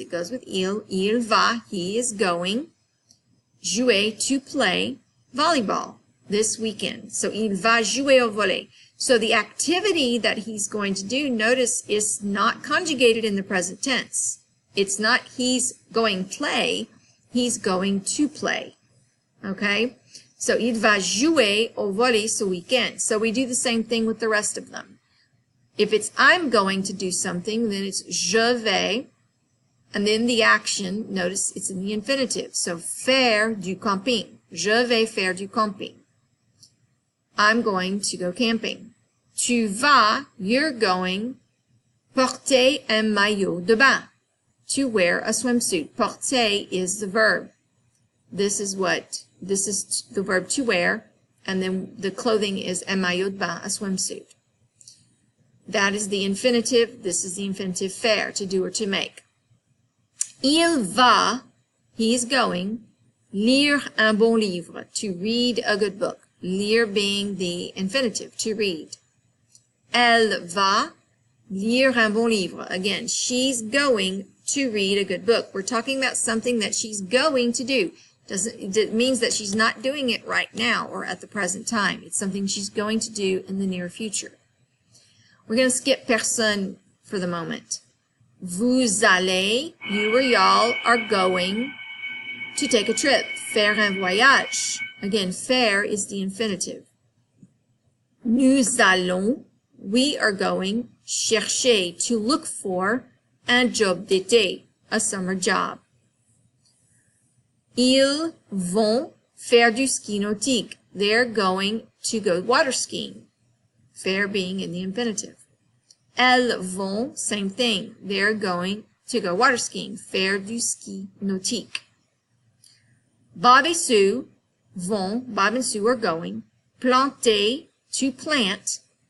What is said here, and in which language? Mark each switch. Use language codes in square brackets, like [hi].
[en] It goes with [fr] il va, [en] he is going, [fr] jouer, [en] to play volleyball this weekend. So [fr] il va jouer au volley. [en] So the activity that he's going to do, notice, is not conjugated in the present tense. It's not he's going play, he's going to play. Okay? [fr] So il va jouer au volley ce weekend. [en] So we do the same thing with the rest of them. If it's I'm going to do something, then it's [fr] je vais, [en] and then the action, notice it's in the infinitive. [fr] So faire du camping. Je vais faire du camping. [en] I'm going to go camping. [fr] Tu vas, [en] you're going, [fr] porter un maillot de bain. [en] To wear a swimsuit. Porter is the verb. This is the verb to wear, and then the clothing is [fr] un maillot de bain, [en] a swimsuit. That is the infinitive. This is the infinitive faire, to do or to make. [fr] Il va, [en] he is going, [fr] lire un bon livre, [en] to read a good book. Lire being the infinitive, to read. [fr] Elle va lire un bon livre. [en] Again, she's going to read a good book. We're talking about something that she's going to do. It means that she's not doing it right now or at the present time. It's something she's going to do in the near future. We're going to skip personne for the moment. [fr] Vous allez, [en] you or y'all, are going to take a trip. [fr] Faire un voyage. [en] Again, faire is the infinitive. [fr] Nous allons, [en] we are going, [fr] chercher, [en] to look for, [fr] un job d'été, [en] a summer job. [fr] Ils vont faire du ski nautique. [en] They're going to go water skiing. Faire being in the infinitive. [fr] Elles vont, [en] same thing. They're going to go water skiing. [fr] Faire du ski nautique. Bob et Sue vont, [en] Bob and Sue are going, [fr] planter, [en] to plant,